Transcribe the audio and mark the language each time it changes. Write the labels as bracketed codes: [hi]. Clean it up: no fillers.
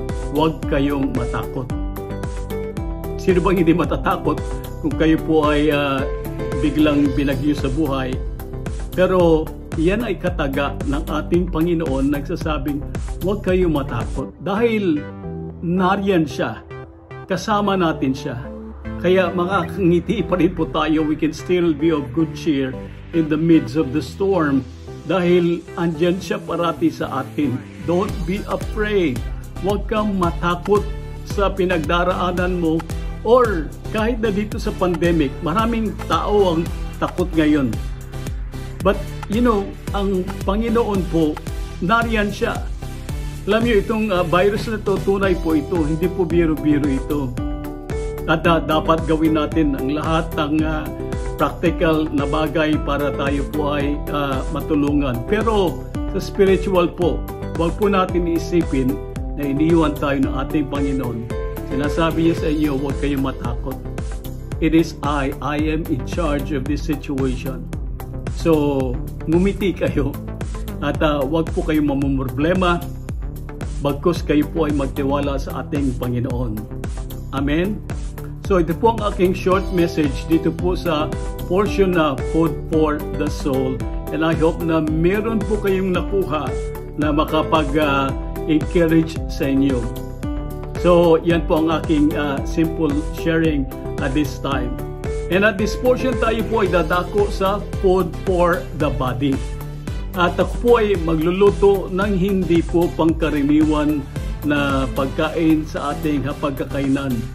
[tl] Huwag kayong matakot. Sino bang hindi matatakot kung kayo po ay biglang binagyo sa buhay? Pero yan ay kataga ng ating Panginoon nagsasabing, huwag kayong matakot. Dahil nariyan siya, kasama natin siya. Kaya makakangiti pa rin po tayo, [en] we can still be of good cheer in the midst of the storm. [tl] Dahil andyan siya parati sa atin. [en] Don't be afraid. [tl] Huwag kang matakot sa pinagdaraanan mo. Or kahit na dito sa pandemic, maraming tao ang takot ngayon. [en] But you know, [tl] ang Panginoon po, nariyan siya. Alam niyo, itong virus na ito, tunay po ito. Hindi po biro-biro ito. At dapat gawin natin ang lahat ng practical na bagay para tayo po ay matulungan. Pero sa spiritual po, huwag po natin iisipin na iniwan tayo ng ating Panginoon. Sinasabi niya sa inyo, huwag kayong matakot. [en] It is I am in charge of this situation. [tl] So, ngumiti kayo at huwag po kayong mamumroblema, bagkus kayo po ay magtiwala sa ating Panginoon. Amen? So, ito po ang aking short message dito po sa portion na Food for the Soul. [en] And I hope [tl] na meron po kayong nakuha na makapag-encourage sa inyo. So, yan po ang aking simple sharing [en] at this time. And at this portion [tl] tayo po ay dadako sa food for the body. At ako po ay magluluto ng hindi po pangkaraniwan na pagkain sa ating hapagkakainan.